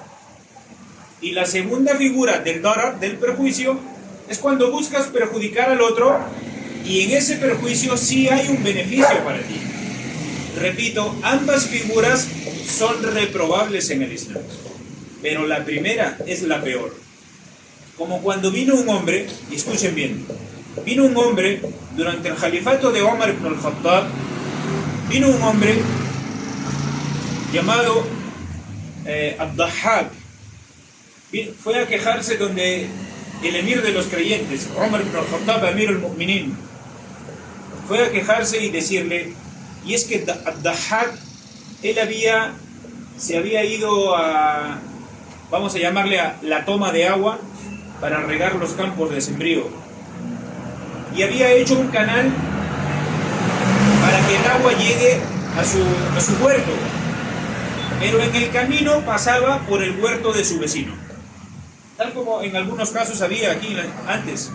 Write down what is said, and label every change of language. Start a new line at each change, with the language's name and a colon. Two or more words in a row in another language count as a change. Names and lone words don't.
Spanish: Y la segunda figura del darar, del perjuicio, es cuando buscas perjudicar al otro y en ese perjuicio sí hay un beneficio para ti. Repito, ambas figuras son reprobables en el Islam, pero la primera es la peor. Como cuando vino un hombre, y escuchen bien, vino un hombre durante el califato de Omar ibn al-Khattab, vino un hombre llamado Ad-Dahhak. Fue a quejarse donde el emir de los creyentes, Omar ibn al-Khattab,
Arabic: أمير المؤمنين,
Spanish: fue a quejarse y decirle, y es que Ad-Dahhak, él se había ido a, vamos a llamarle a la toma de agua para regar los campos de sembrío, y había hecho un canal para que el agua llegue a su huerto, pero en el camino pasaba por el huerto de su vecino, tal como en algunos casos había aquí antes.